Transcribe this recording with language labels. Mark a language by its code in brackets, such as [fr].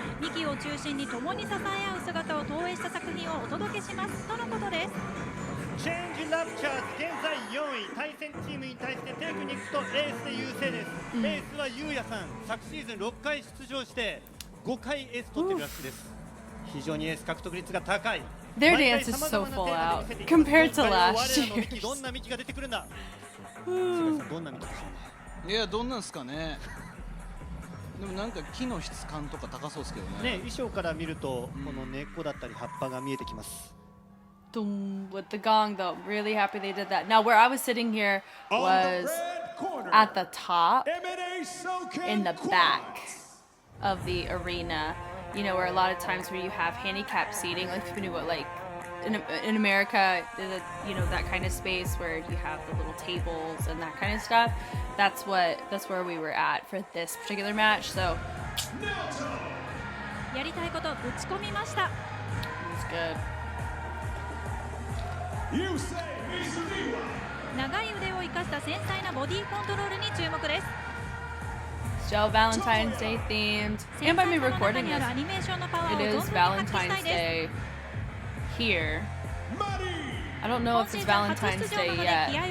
[ja] 幹を中心に共に支え合う姿を投影した作品をお届けしますとのことです。チェンジラプチャーズ現在4位、対戦チームに対してテクニックとエースで優勢です。エースはユウヤさん、昨シーズン6回出場して5回エース取ってるらしいです。非常にエース獲得率が高い。 [en] Their dance is so full out compared to last year. [ja] どんな幹が出てくるんだ。どんな幹でしょうね。いや、どんなんすかね。でもなんか木の質感とか高そうですけどね。衣装から見るとこの根っこだったり葉っぱが見えてきます。 [en] With the gong though, really happy they did that. Now where I was sitting here was at the top in the back of the arena, you know, where a lot of times where you have handicapped seating, like in America, you know, that kind of space where you have the little tables and that kind of stuff. That's where we were at for this particular match. So [ja] やりたいことぶち込みました。 [en] it was good. [ja] 長い腕を生かした繊細なボディーコントロールに注目です。 [en] Still Valentine's Day themed, and by me recording this, it is Valentine's Day here. I don't know if it's Valentine's Day yet.